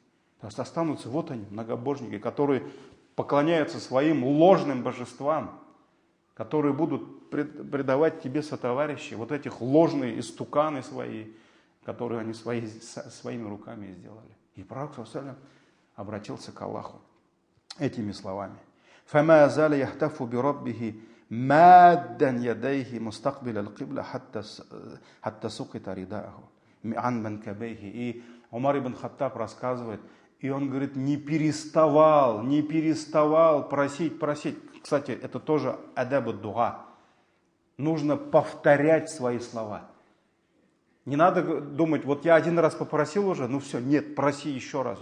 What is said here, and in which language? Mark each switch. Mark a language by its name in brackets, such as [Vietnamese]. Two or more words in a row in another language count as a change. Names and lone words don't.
[Russian] То есть останутся вот они, многобожники, которые поклоняются своим ложным божествам, которые будут предавать тебе сотоварищи, вот этих ложные истуканы свои, которые они своими руками сделали. И пророк, [Arabic] صلى الله عليه وسلم, [Russian] обратился к Аллаху этими словами: [Arabic] فَمَا زَالَ يَحْتَفُ بِرَبِّهِ مَادًّا يَدَيْهِ مُسْتَقْبِلَ الْقِبْلَةِ حَتَّى سُقِطَ رِدَاءَهُ عَنْ مَنْكَبَيْهِ. [Russian] И Умар ибн Хаттаб рассказывает, и он говорит, не переставал просить. Кстати, это тоже [Arabic] آداب الدعاء. [Russian] Нужно повторять свои слова. Не надо думать: вот я один раз попросил уже, ну все, нет, проси еще раз.